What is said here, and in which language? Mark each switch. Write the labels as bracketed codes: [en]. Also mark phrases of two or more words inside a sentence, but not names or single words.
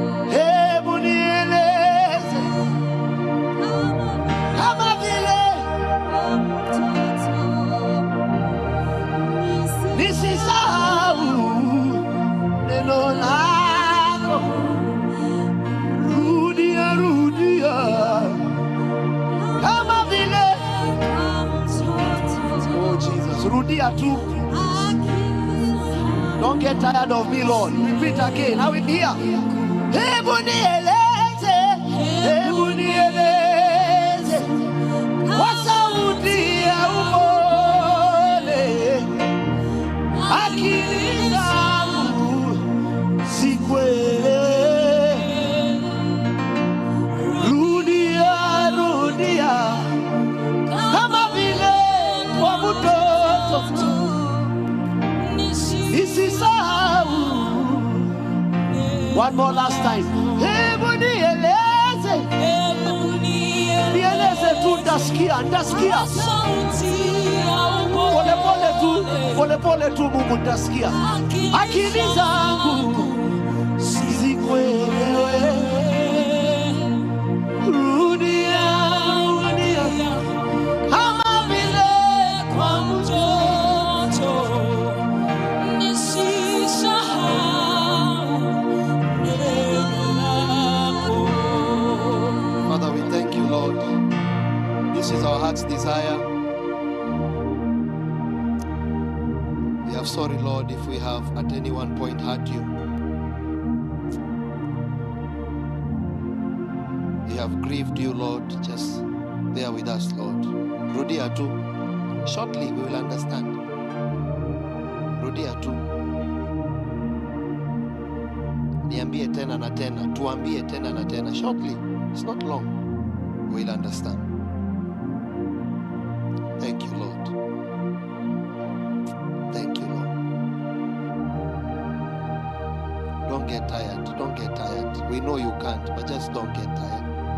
[sw] Hebu nieleze kama vile nisisahau neno lako. Rudia, rudia kama vile, [en] oh Jesus, [sw] rudia tu. [en] Don't get tired of me, Lord. Repeat again. I will hear. [sw] Hebu nieleze, hebu nieleze kwa sauti ya upole, akili zangu zikuelewe. Rudia, rudia kama vile kwa mtoto, nisisahau. [en] One more last time. [sw] Hebu nieleze, nieleze tu, nitasikia, nitasikia. Pole pole tu, pole pole tu, Mungu, nitasikia. Akili zangu zikuelewe. Rudia, rudia kama vile kwa mtoto, nisisahau neno lako. [en] Father, we thank you, Lord. This is our heart's desire. We are sorry, Lord, if we have at any one point hurt you. We have grieved you, Lord. Just bear with us, Lord. [sw] Rudia tu. [en] Shortly, we will understand. [sw] Rudia tu. Niambie tena na tena. Tuambie tena na tena. [en] Shortly. It's not long. We'll understand. Thank you, Lord. Thank you, Lord. Don't get tired. Don't get tired. We know you can't, but just don't get tired.